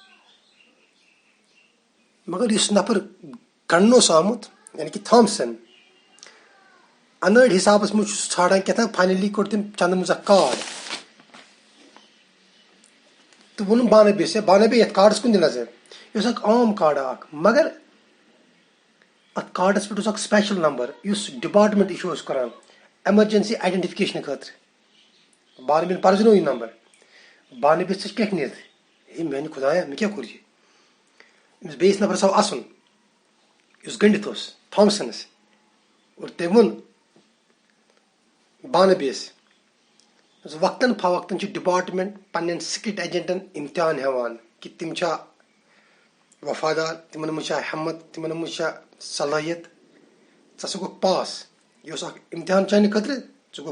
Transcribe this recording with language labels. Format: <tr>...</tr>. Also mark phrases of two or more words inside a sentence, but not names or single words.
<ks>मगर इस नफर गणन आमुत यानी कि थॉमसन अनड़ हिसाब मज छाड़ान क्या फाइनली कोर तम चंद मज कार्ड तो वोन बानबीस बानबी ये कार्डस कुन नजर यह आम कार्ड मगर अत कार्डस पे</ks> <en>special number</en> <ks>इस डिपार्टमेंट इशू करान</ks> <en>emergency identification</en> <ks>खतर बानबीन पर्जनो यह नंबर बानबीस कह नित हे मेन खुदाया मे क्या कोर अमिस बेस नफर आव असन इस गंडित थॉमसनस और तम वोन बानबीस वक्तन फवक्तन डिपार्टमेंट पन्न सिक्रेट एजेंटन इम्तिहान हेवान कि तम वफादार तिमन मज हिम्मत तिमन मज सलाहियत सा गो पास यह इम्तिहान चाने खतर गो</ks>